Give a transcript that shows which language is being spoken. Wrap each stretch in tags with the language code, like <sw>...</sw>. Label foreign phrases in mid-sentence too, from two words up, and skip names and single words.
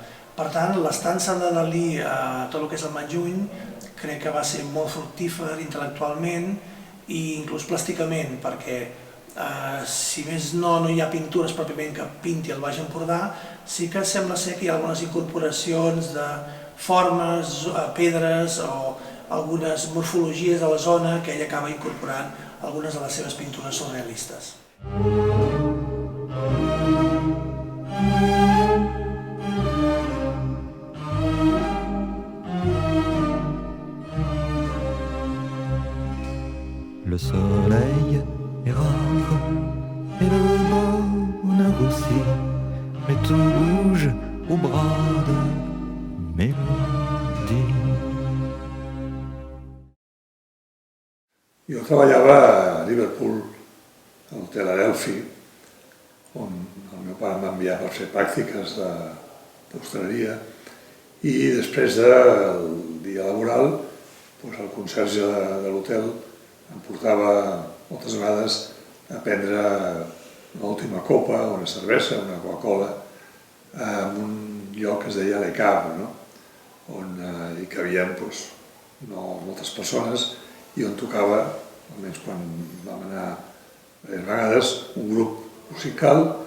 <ca>Per tant, l'estança de Dalí a tot el que és el Mar Juny crec que va ser molt fructífer intel·lectualment i inclús plàsticament, perquè si més no hi ha pintures pròpiament que pinti el Baix Empordà, sí que sembla ser que hi ha algunes incorporacions de formes, pedres o algunes morfologies de la zona que ell acaba incorporant algunes de les seves pintures surrealistes.</ca> <fr>Le soleil est rare et le bonheur aussi, mais tout bouge au bras de Mélodie.</fr> <ca>Jo treballava a Liverpool, a l'hotel Adelphi, on el meu pare em va enviar per fer pràctiques d'hostaleria, i després del dia laboral, el conserge de l'hotel em portava moltes vegades a prendre l'última copa, una cervesa, una Coca-Cola, en un lloc que es deia Le Cave, on hi cabien no moltes persones i on tocava, almenys quan vam anar diverses vegades, un grup musical</ca>